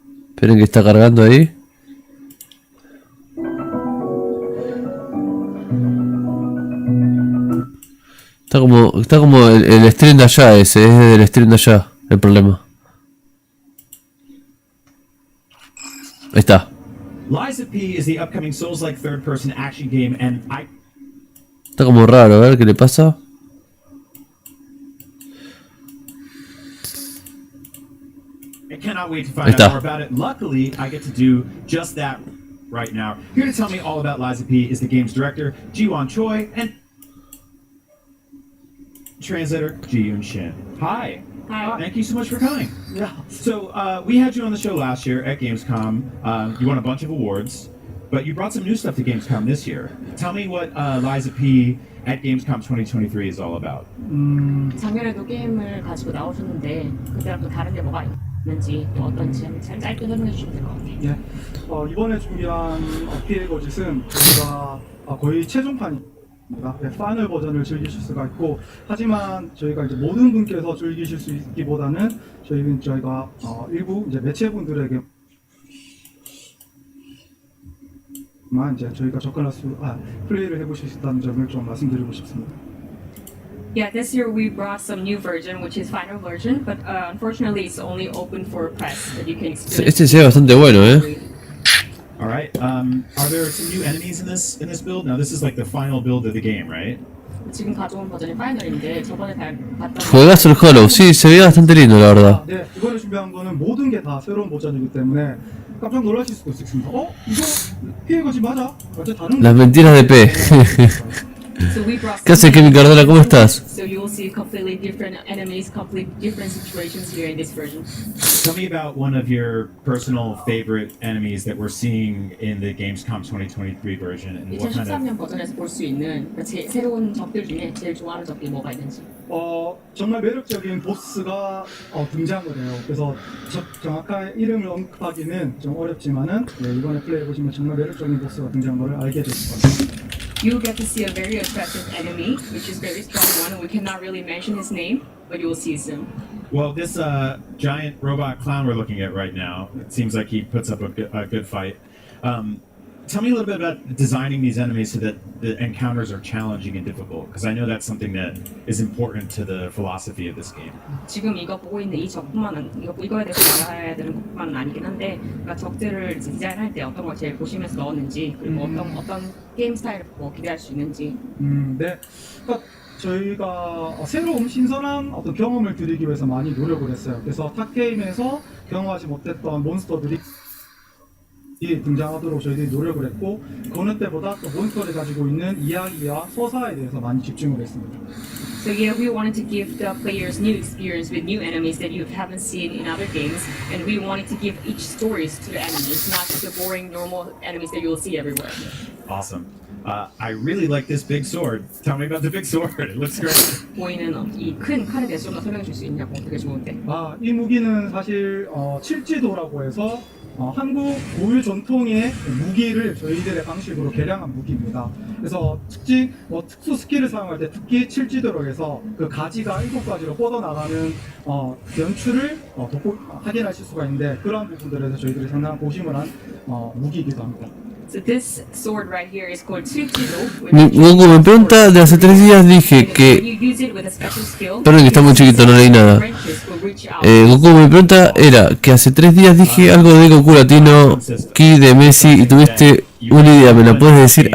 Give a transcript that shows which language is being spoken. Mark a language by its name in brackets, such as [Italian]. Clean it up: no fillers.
[Spanish] Esperen que está cargando ahí. Está como el stream de allá ese, es del stream de allá el problema. Ahí está. [English] Lies of P is the upcoming Souls-like third-person action game, and [Spanish] Está como raro, a ver qué le pasa. [English] I cannot wait to find out more about it. Luckily, I get to do just that right now. Here to tell me all about Lies of P is the game's director, Ji-won Choi, and translator, Ji-yoon Shin. Hi. Hi. Thank you so much for coming. Yeah. So, we had you on the show last year at Gamescom. You won a bunch of awards, but you brought some new stuff to Gamescom this year. Tell me what Lies of P at Gamescom 2023 is all about. [Korean] 작년에도 게임을 가지고 나오셨는데 그때랑 또 다른 게 뭐가 있는지 또 어떤지 한번 짧게 설명해 주시면 될 것 같아요. 예. 이번에 준비한 피해 거짓은 저희가 거의 최종판입니다. 파이널 버전을 즐기실 수가 있고, 하지만 저희가 이제 모든 분께서 즐기실 수 있기보다는 저희가 일부 이제 매체분들에게 만 이제 저희가 접근할 플레이를 해보실 수 있다는 점을 좀 말씀드리고 싶습니다. [English] Yeah, this year we brought some new version, which is final version, but unfortunately it's only open for press that you can experience. [Spanish] Este se ve bastante bueno, [English] All right. Are there some new enemies in this build? Now, this is like the final build of the game, right? [Korean] 지금 가져온 버전이 파이널인데 저번에 봤던 [Spanish] Juegazo el Hollow, sí, se ve bastante lindo la verdad. [Korean] 네, 이번에 준비한 거는 모든 게 다 새로운 버전이기 때문에 깜짝 놀라실 수도 있습니다. 이거 피해 거짓 맞아? 완전 다른 [Spanish] Las mentiras de P. ¿Qué haces, Kevin Cardona? ¿Cómo estás? [English] So you will see completely different enemies, completely different situations here in this version. Tell me about one of your personal favorite enemies that we're seeing in the Gamescom 2023 version, and what kind of... [Korean] 2013년 버전에서 볼 수 있는 새로운 적들 중에 제일 좋아하는 적이 뭐가 있는지. 정말 매력적인 보스가 등장을 해요. 그래서 정확한 이름을 언급하기는 좀 어렵지만은 이번에 플레이해 보시면 정말 매력적인 보스가 등장한 걸 알게 되실 겁니다. [English] You will get to see a very attractive enemy, which is a very strong one, and we cannot really mention his name, but you will see soon. Well, this giant robot clown we're looking at right now, it seems like he puts up a good fight. Tell me a little bit about designing these enemies so that the encounters are challenging and difficult, because I know that's something that is important to the philosophy of this game. [Korean] 지금 이거 보고 있는 이 적뿐만 이거에 대해서 알아야 되는 것뿐만은 아니긴 한데, 그러니까 적들을 디자인할 때 어떤 걸 제일 보시면서 넣었는지, 그리고 어떤 게임 스타일을 보고 기대할 수 있는지. 네. 그러니까 저희가 새로운 신선한 어떤 경험을 드리기 위해서 많이 노력을 했어요. 그래서 타 게임에서 경험하지 못했던 몬스터들이 등장하도록 저희들이 노력을 했고, 그 어느 때보다 또 몬스터를 가지고 있는 이야기와 서사에 대해서 많이 집중을 했습니다. [English] So yeah, we wanted to give the players new experience with new enemies that you haven't seen in other games, and we wanted to give each stories to the enemies, not just the boring normal enemies that you will see everywhere. Awesome. I really like this big sword. Tell me about the big sword. It looks great. [Korean] 보이는 이 큰 칼에 대해서 좀 더 설명해 줄 수 있냐고. 되게 좋은데. 이 무기는 사실 칠지도라고 해서 한국 고유 전통의 무기를 저희들의 방식으로 개량한 무기입니다. 그래서 특수 스킬을 사용할 때 특히 칠지도로 해서 그 가지가 7가지로 뻗어나가는 연출을 확인하실 수가 있는데, 그런 부분들에서 저희들이 상당한 고심을 한 무기이기도 합니다. [English] So this sword right here is called Tsuchido. [Spanish] Goku me pregunta, de hace 3 días dije que... Perdón que está muy chiquito, no leí nada. Goku me pregunta era que hace 3 días dije algo de Goku latino, Ki de Messi y tuviste una idea, ¿me la puedes decir?